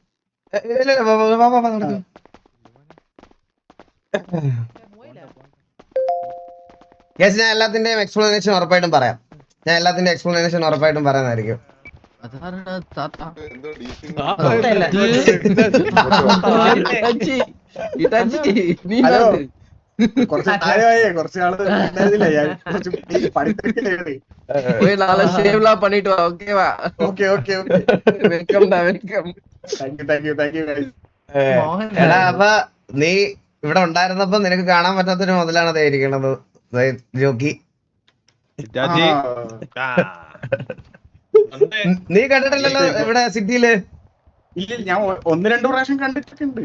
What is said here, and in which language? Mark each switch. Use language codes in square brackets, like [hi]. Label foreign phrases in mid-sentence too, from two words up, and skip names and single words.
[ml] ഞാൻ എല്ലാത്തിന്റെയും എക്സ്പ്ലനേഷൻ ഉറപ്പായിട്ടും പറയുന്നതായിരിക്കും. അതാരടാ താത്ത? ഹലോ, കുറച്ച് പ്രായമായേ, കുറച്ച് നാള് ഉണ്ടായിരുന്നില്ല, ഞാൻ കുറച്ച് പഠിത്തത്തിലാണ്. [ta] போய் நாளை ஷேவ்லாம் பண்ணிட்டு வா, ஓகேவா? [ml] ഓക്കെ [ta] வெல்கம்டா, வெல்கம். [en] thank you guys. [ml] എടാ, അപ്പൊ നീ ഇവിടെ ഉണ്ടായിരുന്നപ്പോ നിനക്ക് കാണാൻ പറ്റാത്തൊരു മുതലാണ് അതായിരിക്കണത് ജോക്കി. നീ കണ്ടിട്ടില്ലല്ലോ ഇവിടെ സിറ്റിയില്? ഇല്ല, ഞാൻ 1-2 പ്രാവശ്യം കണ്ടിട്ടൊക്കെ ഉണ്ട്.